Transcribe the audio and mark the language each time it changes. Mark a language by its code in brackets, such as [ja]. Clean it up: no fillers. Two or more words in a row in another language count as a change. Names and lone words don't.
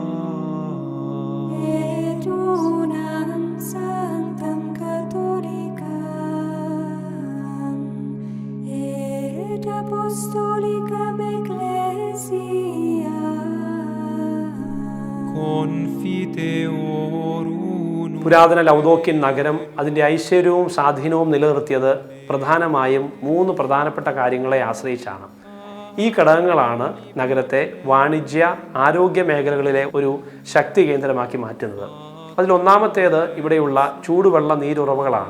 [la] et unam sanctam Catholicam, et apostolicam Ecclesiam, Confiteorum [ml] പുരാതന ലൗദോക്യൻ നഗരം അതിൻ്റെ ഐശ്വര്യവും സ്വാധീനവും നിലനിർത്തിയത് പ്രധാനമായും 3 പ്രധാനപ്പെട്ട കാര്യങ്ങളെ ആശ്രയിച്ചാണ്. ഈ ഘടകങ്ങളാണ് നഗരത്തെ വാണിജ്യ ആരോഗ്യ മേഖലകളിലെ ഒരു ശക്തി കേന്ദ്രമാക്കി മാറ്റുന്നത്. അതിലൊന്നാമത്തേത് ഇവിടെയുള്ള ചൂടുവെള്ള നീരുറവകളാണ്.